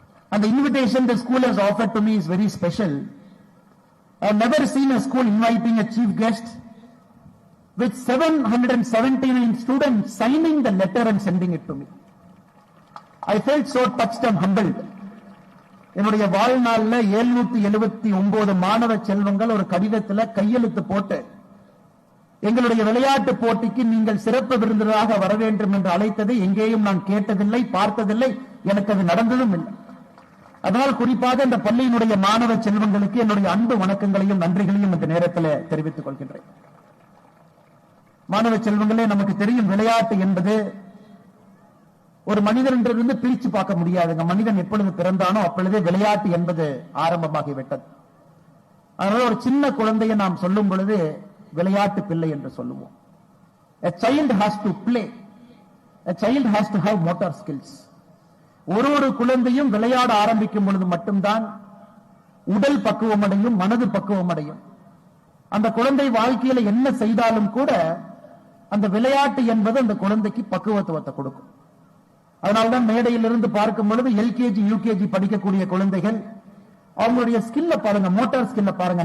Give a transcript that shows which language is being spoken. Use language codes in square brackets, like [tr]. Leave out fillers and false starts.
[en] And the invitation the school has offered to me is very special. I have never seen a school inviting a chief guest with 779 students signing the letter and sending it to me. I felt so touched and humbled. [ta] என்னுடைய வாழ்நாள்ல 779 மாணவ செல்வங்கள் ஒரு கடிதத்தில் கையெழுத்து போட்டு எங்களுடைய விளையாட்டு போட்டிக்கு நீங்கள் சிறப்பு விருந்தினராக வர வேண்டும் என்று அழைத்ததை எங்கேயும் நான் கேட்டதில்லை, பார்த்ததில்லை, எனக்கு அது நடந்ததும் இல்லை. அதனால் குறிப்பாக இந்த பள்ளியினுடைய மாணவ செல்வங்களுக்கு என்னுடைய அன்பு வணக்கங்களையும் நன்றிகளையும் இந்த நேரத்தில் தெரிவித்துக் கொள்கின்றேன். மாணவ செல்வங்களே, நமக்கு தெரியும் விளையாட்டு என்பது ஒரு மனிதனிலிருந்து பிரிச்சு பார்க்க முடியாதுங்க. மனிதன் எப்பொழுது பிறந்தானோ அப்பொழுதே விளையாட்டு என்பது ஆரம்பமாகிவிட்டது. அதனால ஒரு சின்ன குழந்தையை நாம் சொல்லும் பொழுது விளையாட்டு பிள்ளை என்று சொல்லுவோம். [en] A child has to play. A child has to have motor skills. [ta] ஒரு குழந்தையும் விளையாட ஆரம்பிக்கும் பொழுது மட்டும்தான் உடல் பக்குவம் அடையும், மனது பக்குவம் அடையும். அந்த குழந்தை வாழ்க்கையில என்ன செய்தாலும் கூட அந்த விளையாட்டு என்பது அந்த குழந்தைக்கு பக்குவத்துவத்தை கொடுக்கும். அதனால்தான் மேடையிலிருந்து பார்க்கும் பொழுது எல்கேஜி யூகேஜி படிக்கக்கூடிய குழந்தைகள் அவங்களுடைய ஸ்கில்ல பாருங்க, மோட்டார் ஸ்கில்ல பாருங்க.